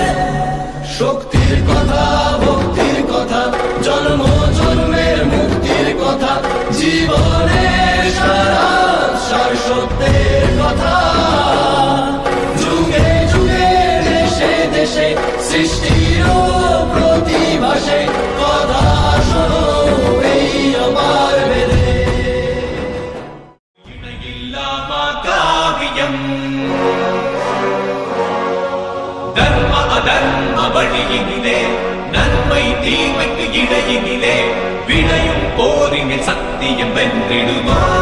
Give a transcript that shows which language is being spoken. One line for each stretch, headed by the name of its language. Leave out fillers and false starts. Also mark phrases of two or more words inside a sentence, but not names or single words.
Bangla: শক্তির কথা, ভক্তির কথা, জন্ম জন্মের মুক্তির কথা, জীবনের সার সত্যের কথা। যুগে যুগে দেশে দেশে সৃষ্টির প্রতিভাসে কথা শোনো এই আমার বেদে।
Tamil: இணையில்லாமா காவியம் தர்ம அதர்ம வழியினிலே, நன்மை தீமைக்கு இடையினிலே, விளையும் போரினில் சத்தியம் வென்றிடுமா.